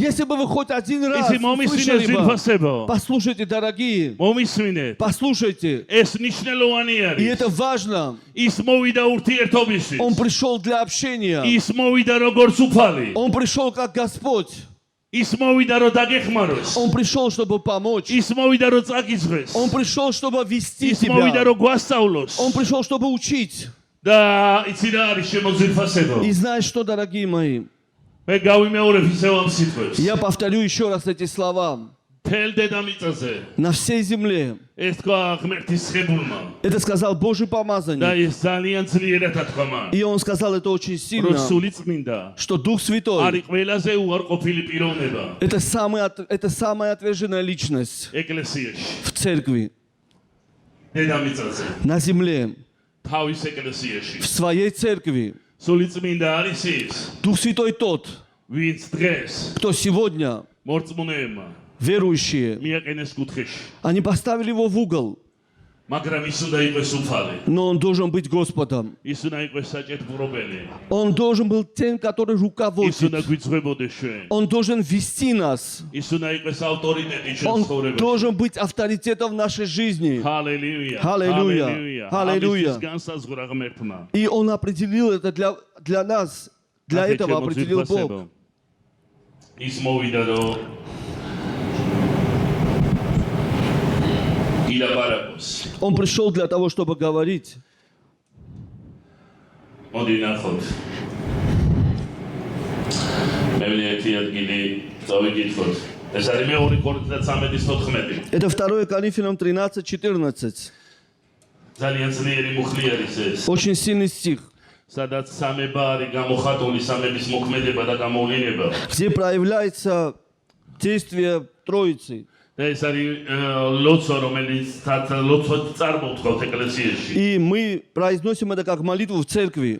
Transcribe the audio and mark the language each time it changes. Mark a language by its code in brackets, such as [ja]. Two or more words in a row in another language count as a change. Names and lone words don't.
[ru] если бы вы хоть один раз [ka] ისი მომისმინეთ [ru] услышали бы, [ka] ძვირფასებო. [ru] послушайте, дорогие, [ka] მომისმინეთ. [ru] послушайте, [ka] ეს ნიშნელოვანი и არის. [ru] это важно. [ka] ის მოვიდა ურთიერთობისთვის. [ru] Он пришел для общения, [ka] ის მოვიდა როგორც უფალი. [ru] Он пришел как Господь, [ka] ის მოვიდა რომ დაგეხმაროს. [ru] Он пришел, чтобы помочь, [ka] ის მოვიდა რომ წაგიძღეს. [ru] Он пришел, чтобы вести [ka] ის მოვიდა тебя, რომ გვასწავლოს. [ru] Он пришел, чтобы учить. [ka] და იცი რა არის შემოძვირფასებო. [ru] И знаешь что, дорогие мои, [ka] მე გავიმეორებ ისევ ამ სიტყვებს. [ru] я повторю еще раз эти слова. [ka] მთელ დედამიწაზე [ru] На всей земле, [ka] ეს თქვა ღმერთის ხებულმა. [ru] это сказал Божий და помазанник. [ka] ის ძალიან ძლიერად თქვა მან. [ru] И он сказал это очень რომ сильно, [ka] სული წმინდა [ru] что Дух Святой [ka] არის ყველაზე უარყოფილი პიროვნება [ru] это самая отверженная личность [ka] ეკლესიაში. [ru] в церкви, [ka] დედამიწაზე, [ru] на земле, [ka] თავის ეკლესიაში. [ru] в своей церкви. [ka] სული წმინდა არის ის, [ru] Дух Святой тот, [ka] ვინც დღეს [ru] кто сегодня, [ka] მორწმუნეებმა [ru] верующие, [ka] მიაყენეს კუთხეში. [ru] они поставили его в угол, [ka] მაგრამ ის უნდა იყოს უფალი. [ru] но он должен быть Господом. [ka] ის უნდა იყოს საჭეთბურობელი. [ru] Он должен был тем, который ის руководит. [ka] უნდა გვიძღვებოდეს ჩვენ. [ru] Он должен вести нас. [ka] ის უნდა იყოს ავტორიტეტი ჩვენ Он ცხოვრებაში. [ru] должен быть авторитетом в нашей жизни. [ka] ჰალელუია. Ჰალელუია. Ჰალელუია. ამის განსაზღვრა ღმერთმა. [ru] И Он определил это для нас. Для ახეთ этого определил შემოძვირფასებო. Бог. [ka] ის მოვიდა რომ ილაპარაკოს. [ru] Он пришел для того, чтобы говорить. [ka] მოდი ნახოთ. მე ერთი ადგილი დავიკითხოთ. ეს არის მეორე კორინთთა 13:14. [ru] Это 2 Коринфянам 13:14. [ka] ძალიან ძლიერი მუხლი არის ეს. [ru] Очень сильный стих, [ka] სადაც სამება არის გამოხატული სამების მოქმედება და გამოვლინება. [ru] где проявляется действие Троицы. [ka] და ეს არის ლოცვა, რომელიც ლოცვად წარმოთქვათ ეკლესიაში. [ru] И мы произносим это как молитву в церкви.